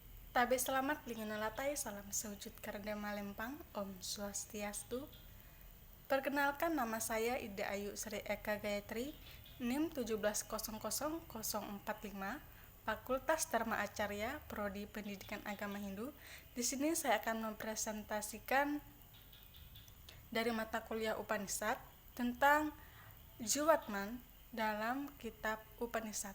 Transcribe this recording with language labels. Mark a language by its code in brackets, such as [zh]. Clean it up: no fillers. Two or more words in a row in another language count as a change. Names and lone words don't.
[id] Tabe selamat lingunalatai salam sewujud karena malempang [ban] Om Swastiastu. [id] Perkenalkan, nama saya Ida Ayu Sri Eka Gayatri, NIM 1700045, Fakultas Dharma Acarya, Prodi Pendidikan Agama Hindu. Di sini saya akan mempresentasikan dari mata kuliah Upanishad tentang Jiwatman dalam kitab Upanishad.